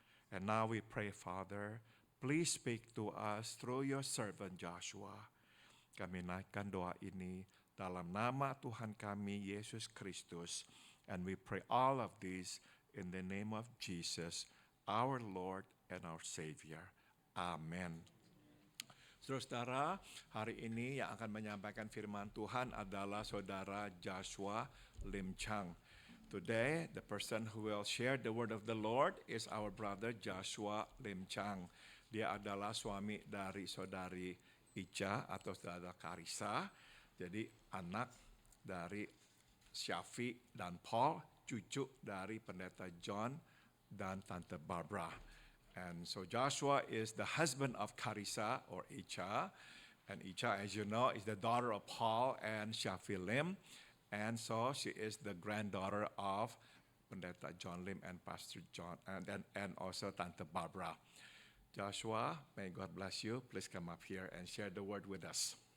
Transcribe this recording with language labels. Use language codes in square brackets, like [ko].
[en] And now we pray, Father, please speak to us through your servant Joshua. [id] Kami naikkan doa ini dalam nama Tuhan kami, Yesus Kristus. [en] And we pray all of this in the name of Jesus, our Lord and our Savior. Amen. [id] Saudara-saudara, hari ini yang akan menyampaikan firman Tuhan adalah Saudara Joshua Lim Chang. [en] Today, the person who will share the word of the Lord is our brother Joshua Lim Chang. [id] Dia adalah suami dari Saudari Ica atau Saudara Karissa. Jadi anak dari Syafi dan Paul, cucu dari Pendeta John dan Tante Barbara. [en] And so Joshua is the husband of Carissa or Icha. And Icha, as you know, is the daughter of Paul and Syafi Lim. And so she is the granddaughter of Pendeta John Lim and Pastor John and also Tante Barbara. Joshua, may God bless you. Please come up here and share the word with us.